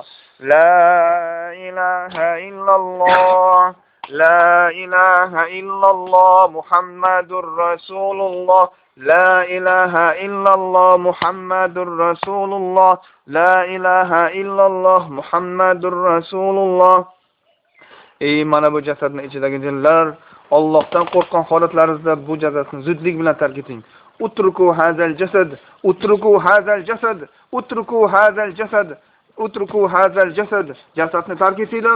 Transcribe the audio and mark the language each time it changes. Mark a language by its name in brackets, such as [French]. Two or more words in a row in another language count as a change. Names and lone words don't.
[Arabic] لا إله إلا الله لا إله إلا الله محمد رسول الله لا إله إلا الله محمد رسول الله لا إله إلا الله محمد رسول الله. [Uzbek] Ey mana bu jasadning ichidagi jinlar, Allohdan qo'rqgan holatlaringizda bu jasadni zudlik bilan tark eting. [Arabic] اتركوا هذا الجسد اتركوا هذا الجسد اتركوا هذا الجسد اتركوا هذا الجسد. [Uzbek] Jasadni tark etinglar.